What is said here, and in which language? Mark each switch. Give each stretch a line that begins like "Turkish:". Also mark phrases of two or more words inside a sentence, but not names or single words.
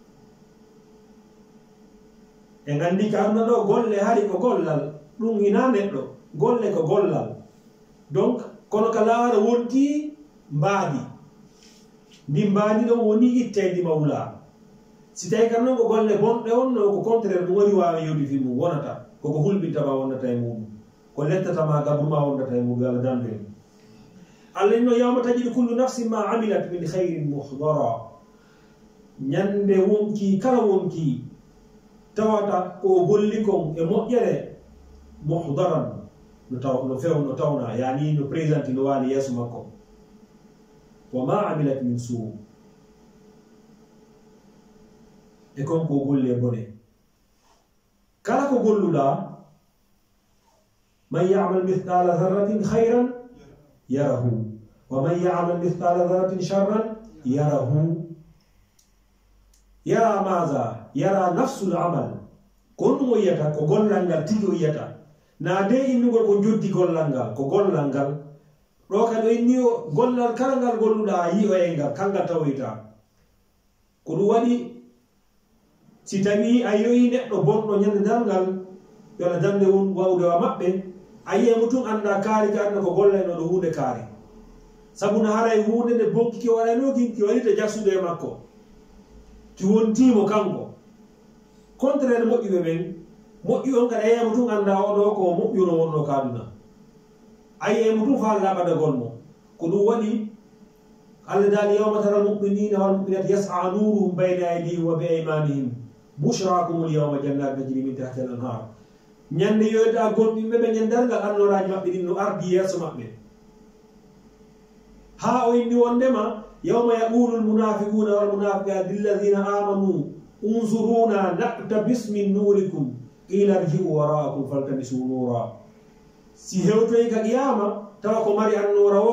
Fula: e gandi ka aduna ɗo golle hari ko gollal ɗum hina neɗɗo golle ko gollal donc kono ka laara wonti mbaadi ndi mbaadi ɗon woni ittedi mawla si tawi kam noon ko golle bonɗe on no ko contraire ɗum woni wawi yewdi fi mum wonata koko hulɓintama wonnata e muɗum ko lettatama gabruma wonnata e muɗum Allah dandu en Allah inno
Arabic: يوم تجد كل نفس ما عملت من خير محضرا
Fula: ñande wonki kala wonki tawata ko golli kon e moƴƴere muhdaran no tawna yani no présenti no waali yeeso makko
Arabic: وما عملت من سوء
Fula: e kon ko golle e bone kala ko golluɗa
Arabic: من يعمل مثقال ذرة خيرا يره ومن يعمل مثقال ذرة شرا يره
Fula: yara maza yara nafsul amal ko ɗum o yiyata ko gollal ngal tigi o yiyata na de innugol ko joddi gollal ngal ko gollal ngal ɗo kadi o inni gollal kala ngal golluɗa a yi o e ngal kangal tawoyta ko ɗum waɗi si tawi a yoyi neɗɗo bonɗo ñande dalngal yo Allah dande won wawdewa maɓɓe a yiyemo tun anda kaari ka adna ko gollayno ɗo hunde kaari sabu no haray hunde nde bonki ki waɗano ki waɗita jassude e makko ki wontimo kanko contraire moƴƴuɓe ɓen moƴƴu on kadi a yiyemo tun anda oɗo ko moƴƴuno wonno ka aduna a yiyemo tun fa laɓada gonmo ko ɗum waɗi Allah dali
Arabic: يوم ترى المؤمنين والمؤمنات يسعى نورهم بين أيديهم وبأيمانهم بشراكم اليوم جنات تجري من تحتها الأنهار
Fula: ñande yoyta gonɓiɓe ɓe ñandargal annoraji maɓɓe ɗin no ardi yeeso maɓɓe ha o inni wondema
Arabic: يوم يقول المنافقون والمنافقات للذين آمنوا انظرونا نقتبس من نوركم قيل ارجعوا وراءكم فالتمسوا نورا
Fula: si hewtoyi ka qiyama tawa ko mari annora